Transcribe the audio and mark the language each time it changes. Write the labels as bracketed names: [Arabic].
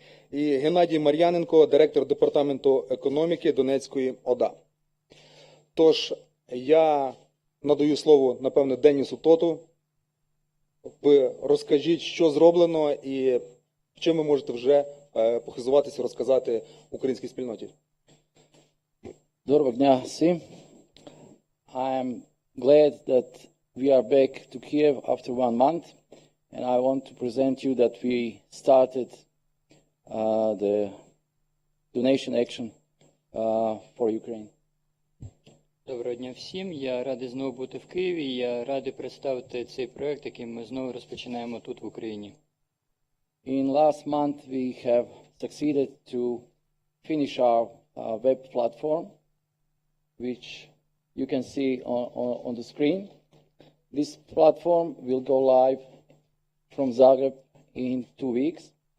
[Ukrainian] І Геннадій Мар'яненко, директор Департаменту економіки Донецької ОДА. Тож, я надаю слово, напевно, Денісу Тоту. Ви розкажіть, що зроблено і чим ви можете вже похизуватися, розказати українській спільноті. Доброго дня всім. [English] I am glad that we are back to Kiev after 1 month, and I want to present you that we started the donation action for Ukraine. [Ukrainian] Доброго дня всім. Я радий знову бути в Києві. Я радий представити цей проект, який ми знову розпочинаємо тут в Україні. [English] In last month we have succeeded to finish our web platform, which you can see on the screen. This platform will go live from Zagreb in 2 weeks.